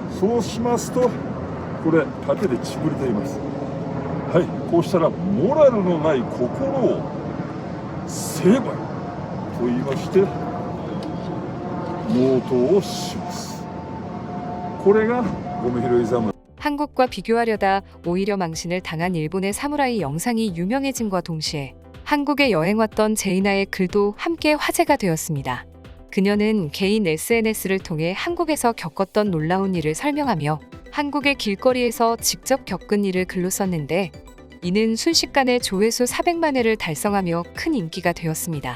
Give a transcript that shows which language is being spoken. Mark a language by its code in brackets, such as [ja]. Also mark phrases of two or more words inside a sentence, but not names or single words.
[ja] そうしますとこれ盾でちぶれています。はい、こうしたらモラルのない心を成敗と言いまして納刀をします。これがゴミ拾い侍。 [ko] 한국과 비교하려다 오히려 망신을 당한 일본의 사무라이 영상이 유명해짐과 동시에 한국에 여행 왔던 제이나의 글도 함께 화제가 되었습니다. 그녀는 개인 SNS를 통해 한국에서 겪었던 놀라운 일을 설명하며 한국의 길거리에서 직접 겪은 일을 글로 썼는데 이는 순식간에 조회수 400만 회를 달성하며 큰 인기가 되었습니다.